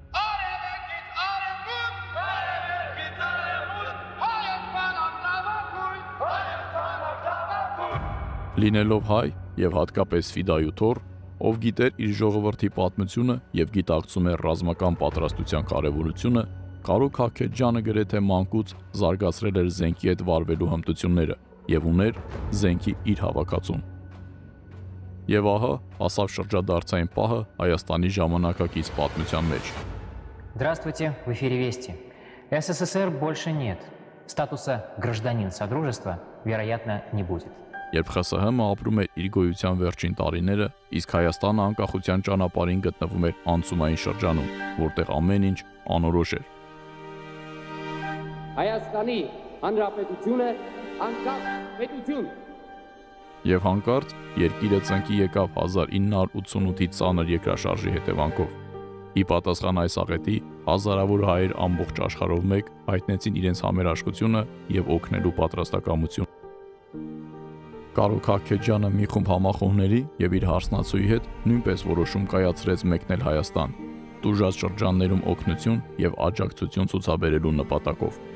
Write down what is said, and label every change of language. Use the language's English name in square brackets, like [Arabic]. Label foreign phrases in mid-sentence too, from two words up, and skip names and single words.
[Armenian] Լինելով հայ եւ հատկապես ֆիդայու թոռ, ով գիտեր իր ժողովրդի պատմությունը եւ գիտակցում էր ռազմական պատրաստության կարեւորությունը, Կարո Քահքեջյանը գրեթե մանկուց զարգացրել էր զենքի հետ վարվելու հմտությունները եւ ուներ զենքի իր հավաքածուն։ Եվ ահա հասավ շրջադարձային պահը Հայաստանի ժամանակակից պատմության մեջ։ [Russian] Здравствуйте, в эфире Вести. СССР больше нет. Статуса гражданин Содружества, вероятно, не будет. [Armenian] Երբ ԽՍՀՄ-ը ապրում էր իր գոյության վերջին տարիները, իսկ Հայաստանը անկախության ճանապարհին գտնվում էր անցումային շրջանում, որտեղ ամեն ինչ անորոշ էր։ Հայաստանի Հանրապետությունը անկախ պետություն։ Եվ հանկարծ երկիրը ծնկի եկավ 1988-ի ծանր երկրաշարժի հետևանքով։ Ի պատասխան այս աղետի, հազարավոր հայեր ամբողջ աշխարհով մեկ հայտնեցին իրենց համերաշխությունը եւ օգնելու պատրաստակամություն։ Կարո Քահքեջյանը մի խումբ համախոհների եւ իր հարսնացուի հետ նույնպես որոշում կայացրեց մեկնել Հայաստան, տուժած շրջաններում օգնություն եւ աջակցություն ցուցաբերելու նպատակով։